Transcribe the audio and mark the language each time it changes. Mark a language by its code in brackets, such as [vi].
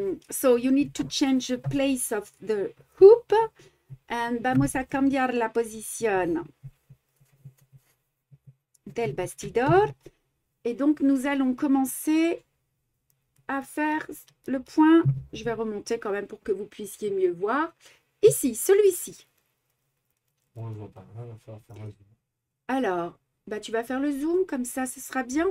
[en] So, you need to change the place of the hoop. [es] And vamos a cambiar la posición del bastidor. [fr] Et donc, nous allons commencer à faire le point. Je vais remonter quand même pour que vous puissiez mieux voir. Ici, celui-ci. On ne le voit pas, on va faire un zoom. Alors, bah, tu vas faire le zoom, comme ça, ce sera bien.